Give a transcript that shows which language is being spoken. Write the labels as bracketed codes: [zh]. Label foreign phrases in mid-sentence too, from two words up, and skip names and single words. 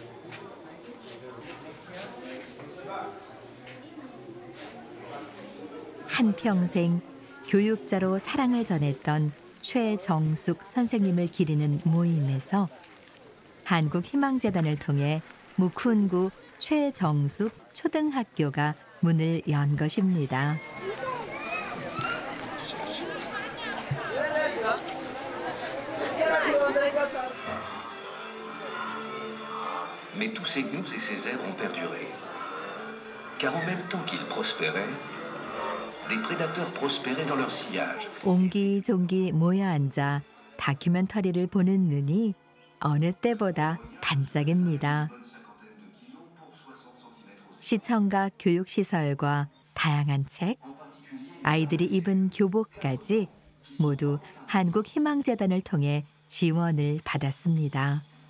[ko] 한평생 교육자로 사랑을 전했던 최정숙 선생님을 기리는 모임에서 한국희망재단을 통해 무쿤구 최정숙 초등학교가 문을 연 것입니다. [fr] Mais tous ces gnous et ces airs ont perduré. Car en même temps qu'ils prospéraient, des prédateurs prospéraient dans leur sillage. [ko] 옹기종기 모여 앉아 다큐멘터리를 보는 눈이 어느 때보다 반짝입니다. 시청각 교육시설과 다양한 책, 아이들이 입은 교복까지 모두 한국희망재단을 통해 지원을 받았습니다.